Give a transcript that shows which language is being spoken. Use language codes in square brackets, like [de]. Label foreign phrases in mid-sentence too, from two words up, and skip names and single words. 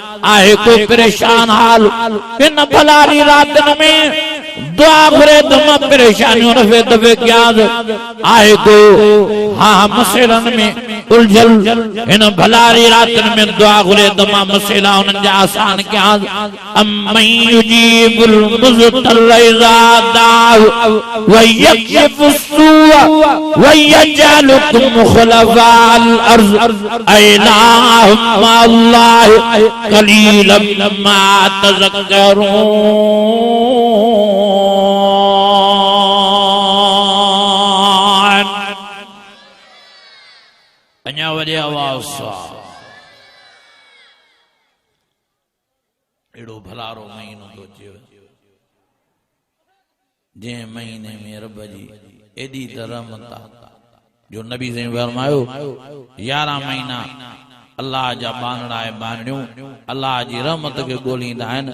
[sd] आहे को परेशान हाल इन भलारी रातनि में दुआ घुरे त मां परेशानियूं रफ़े दफ़े कयांसि। आहे को मसइलनि में उलझल इन भलारी रातनि में दुआ घुरे त मां मसइला उन्हनि जा आसान कयांसि। [ar] أمّن يجيب المضطر إذا دعاه ويكشف السوء ويجعلكم خلفاء الأرض أإله مع الله قليلا ما تذكرون. [sd] अञा वॾे आवाज़ सां एड़ो भलारो महीनो थो अचे जंहिं महीने में रब जी एॾी त रहमत जो नबी साईं फरमायो 11 महीना अल्लाह जा बानड़ा ऐं बानड़ियूं अल्लाह जी रहमत खे ॻोल्हींदा आहिनि।